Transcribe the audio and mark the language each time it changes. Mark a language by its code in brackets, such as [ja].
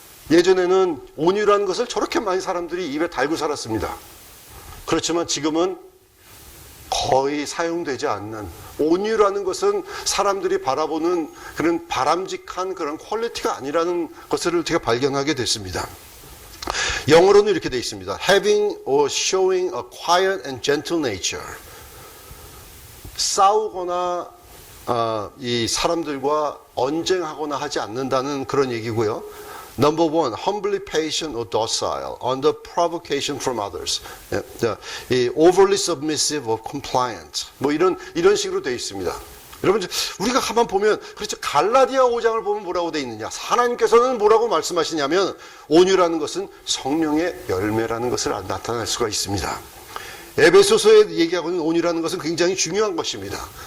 [ko] 예전에는 온유라는 것을 저렇게 많이 사람들이 입에 달고 살았습니다. 그렇지만 지금은 거의 사용되지 않는, 온유라는 것은 사람들이 바라보는 그런 바람직한 그런 퀄리티가 아니라는 것을 제가 발견하게 됐습니다. 영어로는 이렇게 되어 있습니다. [en] Having or showing a quiet and gentle nature. [ko] 싸우거나 이 사람들과 언쟁하거나 하지 않는다는 그런 얘기고요. [en] Number one, humbly patient or docile under provocation from others. Overly submissive or compliant. [ko] 뭐 이런 식으로 되어 있습니다. 여러분, 우리가 가만 보면, 그렇죠. 갈라디아 5장을 보면 뭐라고 되어 있느냐. 하나님께서는 뭐라고 말씀하시냐면, 온유라는 것은 성령의 열매라는 것을 나타낼 수가 있습니다. 에베소서에 얘기하고 있는 온유라는 것은 굉장히 중요한 것입니다.